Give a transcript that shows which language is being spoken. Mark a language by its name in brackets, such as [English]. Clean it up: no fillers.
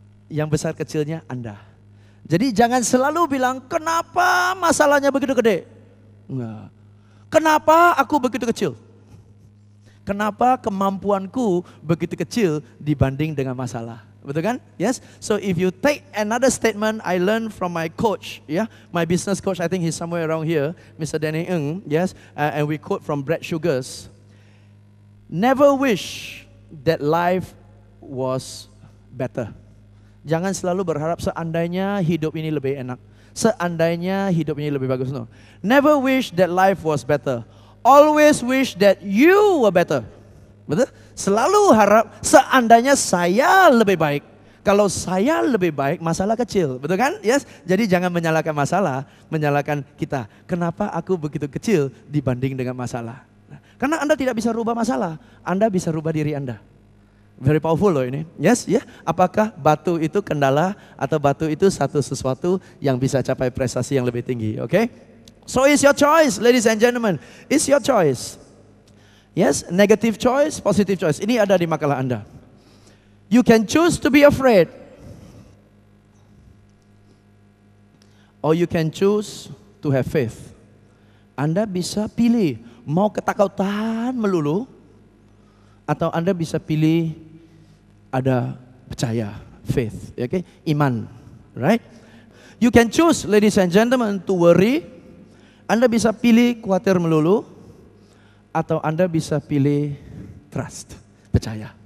[Indonesian] Yang besar kecilnya Anda. Jadi jangan selalu bilang, kenapa masalahnya begitu gede? Enggak. Kenapa aku begitu kecil? Kenapa kemampuanku begitu kecil dibanding dengan masalah? Betul kan? Yes. [English] So if you take another statement I learned from my coach, yeah, my business coach, I think he's somewhere around here, Mr. Danny Ng, yes, and we quote from Brad Sugars. Never wish that life was better. [Indonesian] Jangan selalu berharap seandainya hidup ini lebih enak, seandainya hidup ini lebih bagus. [English] No. Never wish that life was better. always wish that you were better. [Indonesian] Betul? Selalu harap seandainya saya lebih baik. Kalau saya lebih baik, masalah kecil. Betul kan? Yes. Jadi jangan menyalahkan masalah, menyalahkan kita. Kenapa aku begitu kecil dibanding dengan masalah? Karena Anda tidak bisa rubah masalah, Anda bisa rubah diri Anda. [English] Very powerful [Indonesian] loh ini. Yes, ya. Yeah. Apakah batu itu kendala atau batu itu sesuatu yang bisa capai prestasi yang lebih tinggi? [English] Okay? So it's your choice, ladies and gentlemen. It's your choice. Yes, negative choice, positive choice. [Indonesian] Ini ada di makalah Anda. [English] You can choose to be afraid. Or you can choose to have faith. [Indonesian] Anda bisa pilih mau ketakutan melulu. Atau Anda bisa pilih ada percaya, faith. [English] Okay? Iman. Right? You can choose, ladies and gentlemen, to worry. [Indonesian] Anda bisa pilih khawatir melulu, atau Anda bisa pilih trust, percaya.